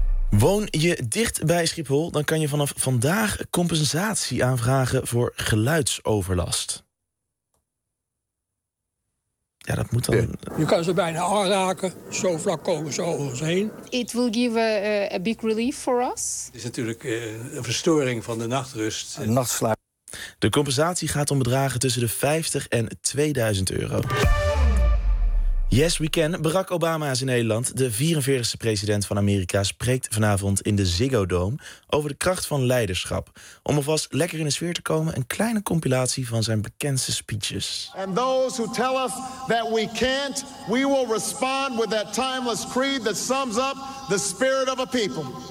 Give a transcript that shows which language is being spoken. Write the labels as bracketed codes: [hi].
[nl] Woon je dicht bij Schiphol, dan kan je vanaf vandaag compensatie aanvragen voor geluidsoverlast. Ja, dat moet dan. Je kan ze bijna aanraken, zo vlak komen ze over ons heen. [en] It will give a big relief for us. [nl] Het is natuurlijk een verstoring van de nachtrust. Een nachtslaap. De compensatie gaat om bedragen tussen de 50 en 2000 euro. [en] Yes, we can. [nl] Barack Obama is in Nederland. De 44e president van Amerika spreekt vanavond in de Ziggo Dome over de kracht van leiderschap. Om alvast lekker in de sfeer te komen, een kleine compilatie van zijn bekendste speeches. [en] And those who tell us that we can't, we will respond with that timeless creed that sums up the spirit of a people.